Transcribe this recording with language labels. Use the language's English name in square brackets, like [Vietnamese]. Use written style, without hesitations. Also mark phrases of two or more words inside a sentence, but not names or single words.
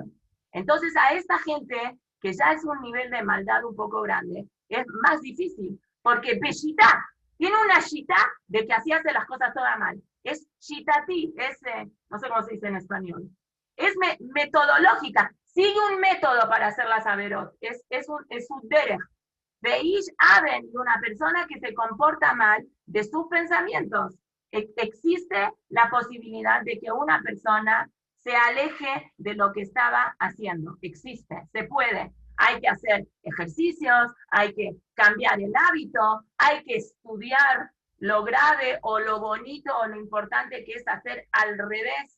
[Spanish] Entonces a esta gente, que ya es un nivel de maldad un poco grande, es más difícil, porque Beshita tiene una shita de que así hace las cosas todas mal. Es shitati, no sé cómo se dice en español. Es metodológica, sigue un método para hacer las averot, es un derech. [Hebrew] ויש אבן, [Spanish] y una persona que se comporta mal de sus pensamientos. Existe la posibilidad de que una persona se aleje de lo que estaba haciendo. Existe, se puede. Hay que hacer ejercicios, hay que cambiar el hábito, hay que estudiar lo grave o lo bonito o lo importante que es hacer al revés.